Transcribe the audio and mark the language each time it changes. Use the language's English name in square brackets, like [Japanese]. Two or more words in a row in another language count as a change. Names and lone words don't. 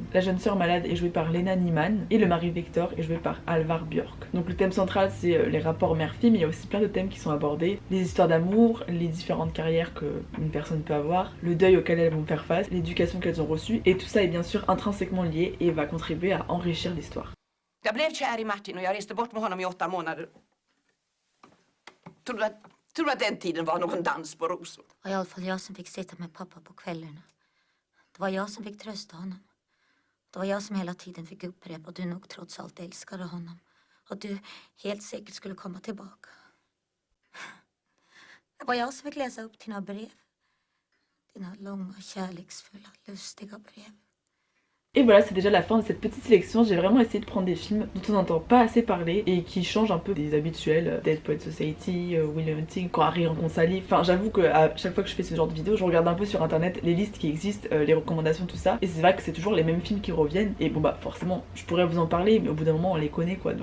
[French] La jeune sœur malade est jouée par Lena Nyman et le mari Victor est joué par Alvar Björk. Donc le thème central c'est les rapports mère-fille, mais il y a aussi plein de thèmes qui sont abordés, les histoires d'amour, les différentes carrières qu'une personne peut avoir, le deuil auquel elles vont faire face, l'éducation qu'elles ont reçue, et tout ça est bien sûr intrinsèquement lié et va contribuer à enrichir l'histoire. [Swedish] Jag blev kär i Martin och jag reste bort med honom i 8 månader. Tror du att den tiden var någon dans på rosor? Det var i alla fall jag som fick sitta med pappa på kvällarna. Det var jag som fick trösta honom. Det var jag som hela tiden fick upprepa att du nog trots allt älskade honom. Och du helt säkert skulle komma tillbaka. Det var jag som fick läsa upp dina brev. Dina långa, kärleksfulla, lustiga brev. [French] Et voilà, c'est déjà la fin de cette petite sélection. J'ai vraiment essayé de prendre des films dont on n'entend pas assez parler et qui changent un peu des habituels, Dead Poets Society, Will Hunting, quand Harry rencontre Sally. Enfin, j'avoue qu'à chaque fois que je fais ce genre de vidéo, je regarde un peu sur internet les listes qui existent, les recommandations, tout ça. Et c'est vrai que c'est toujours les mêmes films qui reviennent. Et bon bah forcément, je pourrais vous en parler, mais au bout d'un moment on les connaît quoi.